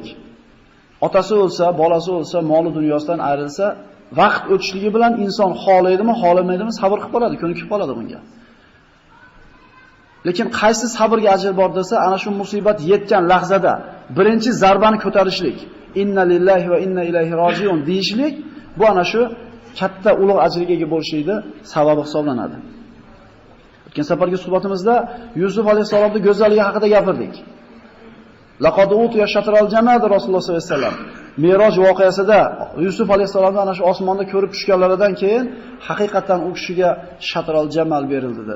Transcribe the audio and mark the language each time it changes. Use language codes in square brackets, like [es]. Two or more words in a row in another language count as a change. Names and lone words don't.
[uz] Otasi o'lsa, bolasi o'lsa, moli dunyosidan ayrilsa, vaqt o'tishligi bilan inson xohlaydimi, xohlamaydimi sabr qilib qoladi, ko'nikib qoladi bunga. Lekin qaysi sabrga ajr bor desa, ana shu musibat yetgan lahzada birinchi zarbani ko'tarishlik, [ar] إنا لله وإنا إليه راجعون [uz] deyishlik, bu ana shu katta ulug' ajrga ega bo'lishida sababi hisoblanadi. O'tgan safargi suhbatimizda Yusuf alayhisolamning go'zalligi haqida gapirdik. [ar] لقد أوتي شطر الجنة رسول الله صلى الله عليه وسلم. [uz] Meroj voqeasida Yusuf alayhisolamni ana shu osmonda ko'rib tushganlaridan keyin haqiqatan u kishiga [ar] شطر الجمال [uz] berildi dedi.